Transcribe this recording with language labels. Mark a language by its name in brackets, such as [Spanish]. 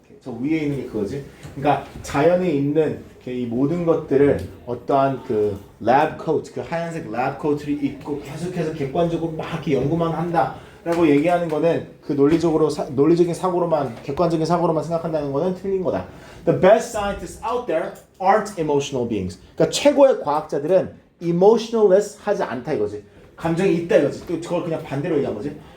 [Korean] 저 위에 있는 게 그거지. 그러니까 자연에 있는 이 모든 것들을 어떠한 그 랩 코트, 그 하얀색 랩 코트를 입고 계속해서 객관적으로 막 이렇게 연구만 한다라고 얘기하는 거는 그 논리적인 사고로만 객관적인 사고로만 생각한다는 거는 틀린 거다. [English] The best scientists out there aren't emotional beings. [Korean] 그러니까 최고의 과학자들은 emotionless 하지 않다 이거지. 감정이 있다 이거지. 또 그걸 그냥 반대로 얘기한 거지.